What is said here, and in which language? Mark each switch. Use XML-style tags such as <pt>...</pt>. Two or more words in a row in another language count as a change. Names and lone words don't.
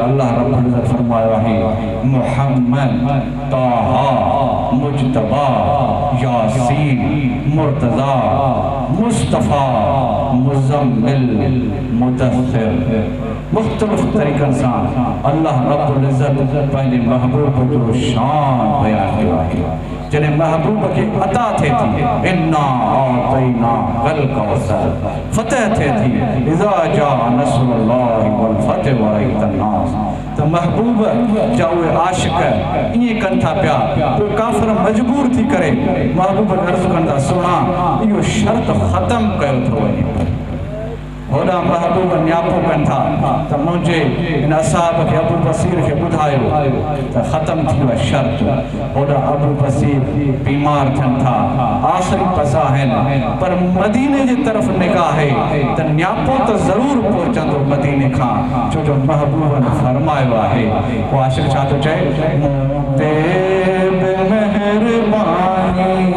<ar>الله رب العزة</ar> <sd>फरमायो आहे मुहम्मद ताहा मुज्तबा यासीन मुर्तज़ा मुस्तफ़ा मुज़म्मिल मुदस्सिर मुख़्तलिफ़ तरीक़नि सां</sd> <ar>الله رب العزة</ar> <sd>पंहिंजे महबूब जो शान बयान कयो आहे जॾहिं महबूब खे अता थिए थी</sd> <ar>إنا أعطيناك الكوثر</ar> <sd>फतह थिए थी</sd> <ar>إذا جاء نصر الله والفتح ورأيت الناس</ar> <sd>त महबूब जा उहे आशिक़ ईअं कनि था पिया पोइ काफ़िर मजबूर थी करे महबूब अर्ज़ु कनि था सुणा इहो शर्त ख़तमु कयो थो वञे होॾां महबूब न्यापो कनि था त मुंहिंजे हिन असहाब खे अबू बसीर खे ॿुधायो त ख़तमु थी वियो शर्त होॾां अबू बसीर बीमार थियनि था आख़िरी पसा आहिनि पर मदीने जे तरफ़ निगाह आहे त न्यापो त ज़रूरु पहुचंदो मदीने खां छो जो महबूबनि फरमायो आहे उहो आशिक़ छा थो चए मूं ते बि महिरबानी</sd>